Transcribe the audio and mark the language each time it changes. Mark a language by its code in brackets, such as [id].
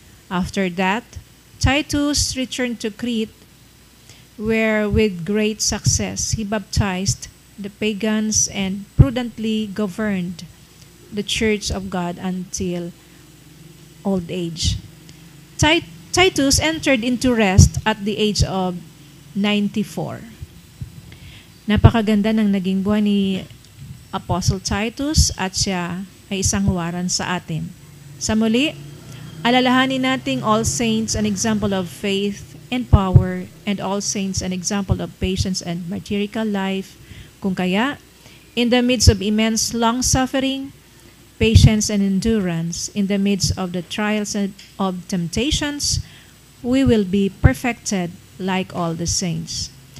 [en] After that, Titus returned to Crete, where with great success he baptized the pagans and prudently governed the church of God until old age. Titus entered into rest at the age of 94. [tl] Napakaganda ng naging buhay ni Apostle Titus at siya ay isang huwaran sa atin. Sa muli, alalahanin nating [en] all saints an example of faith and power, and all saints an example of patience and martyrical life. [tl] Kung kaya, [en] in the midst of immense long-suffering, patience and endurance, in the midst of the trials and of temptations, we will be perfected like all the saints.